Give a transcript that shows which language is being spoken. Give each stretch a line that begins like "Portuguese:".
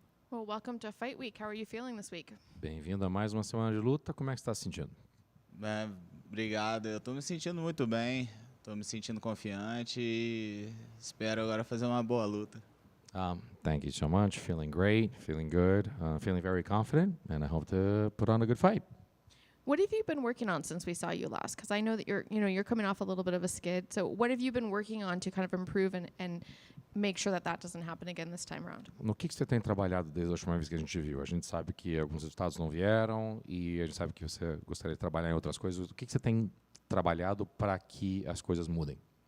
English: Well, welcome to Fight Week. How are you feeling this week?
Portuguese: Bem-vindo a mais uma semana de luta. Como é que você está se sentindo? Obrigado. Eu estou me sentindo muito bem. Estou me sentindo confiante e espero agora fazer uma boa luta.
English: Thank you so much. Feeling great, feeling good, feeling very confident, and I hope to put on a good fight. What have you been working on since we saw you last? Because I know that you're coming off a little bit of a skid. So what have you been working on to kind of improve and make sure that doesn't happen again this time around?
Portuguese: No que você tem trabalhado desde a última vez que a gente viu? A gente sabe que alguns resultados não vieram e a gente sabe que você gostaria de trabalhar em outras coisas. O que você tem trabalhado para que as coisas mudem?